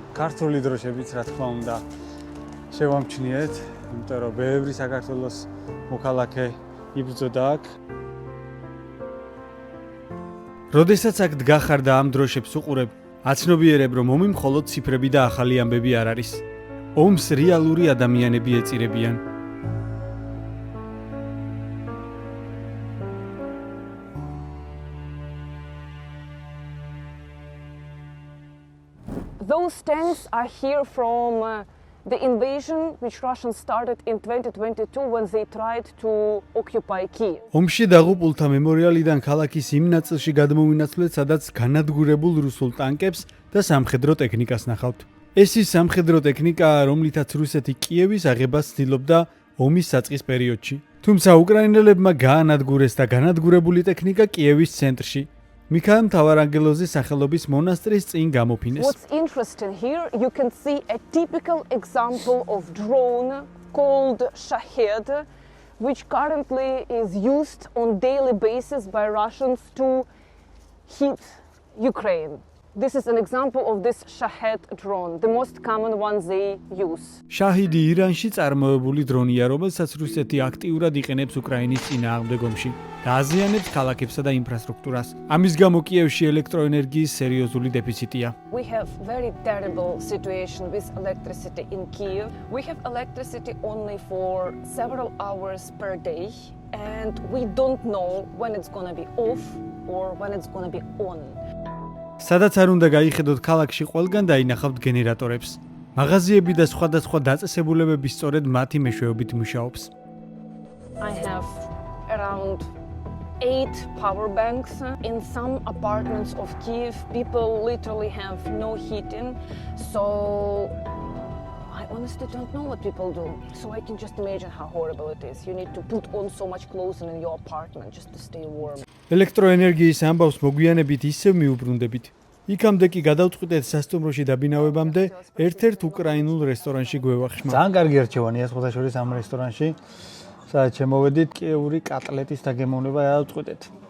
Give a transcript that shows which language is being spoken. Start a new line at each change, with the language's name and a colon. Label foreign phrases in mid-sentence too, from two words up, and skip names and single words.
Georgian: ქართული დროშებიც რა თქმა უნდა შევამჩნიეთ, იმიტომ რომ ბევრი საქართველოს მოქალაქე იბრძოდა აქ. როდესაც აქ დგახარ და ამ დროშებს უყურებ, აცნობიერებ, რომ ომი მხოლოდ ციფრები და ახალი ამბები არ არის. ომს რეალური ადამიანები ეწირებიან.
English: Those tanks are here from the invasion which Russians started in 2022 when they tried to occupy Kiev.
Georgian: ომში დაღუპულთა მემორიალიდან ქალაქის იმ ნაწილში გადმოვინაცვლეთ, სადაც განადგურებულ რუსულ ტანკებს და სამხედრო ტექნიკას ნახავთ. ეს ის სამხედრო ტექნიკაა, რომლითაც რუსეთი კიევის აღებას ცდილობდა ომის საწყის პერიოდში. თუმცა უკრაინელებმა გაანადგურეს და განადგურებული ტექნიკა კიევის ცენტრში. მიქაელ მთავარანგელოზის სახელობის მონასტრის წინ გამოფინეს.
English: What's interesting here, you can see a typical example of drone called Shahed, which currently is used on daily basis by Russians to hit Ukraine. This is an example of this Shahed drone, the most common one they use.
Georgian: შაჰიდი ირანში წარმოებული დრონია, რომელსაც რუსეთი აქტიურად იყენებს უკრაინის წინააღმდეგ ომში და აზიანებს ქალაქებსა და ინფრასტრუქტურას. ამის გამო კიევში ელექტროენერგიის სერიოზული დეფიციტია.
English: We have very terrible situation with electricity in Kiev. We have electricity only for several hours per day, and we don't know when it's going to be off or when it's going to be on.
Georgian: სადაც არ უნდა გაიხედოთ ქალაქში ყველგან დაინახავთ გენერატორებს. მაღაზიები და სხვადასხვა დაწესებულებები სწორედ მათი მეშვეობით მუშაობს.
English: I have around 8 power banks. In some apartments of Kiev, people literally have no heating, so I honestly don't know what people do. So I can just imagine how horrible it is. You need to put on so much clothing in your apartment just to stay warm.
Georgian: ელექტროენერგიის ამბავს მოგვიანებით ისევ მიუბრუნდებით. იქამდე კი გადავწყვიტეთ სასტუმროში დაბინავებამდე ერთ-ერთ უკრაინულ რესტორანში გვევახშმა. ძალიან კარგი არჩევანია სხვადასხვა ამ რესტორანში. სადაც შემოვედით კიევური კატლეტის დაგემოვნება დავწყვიტეთ.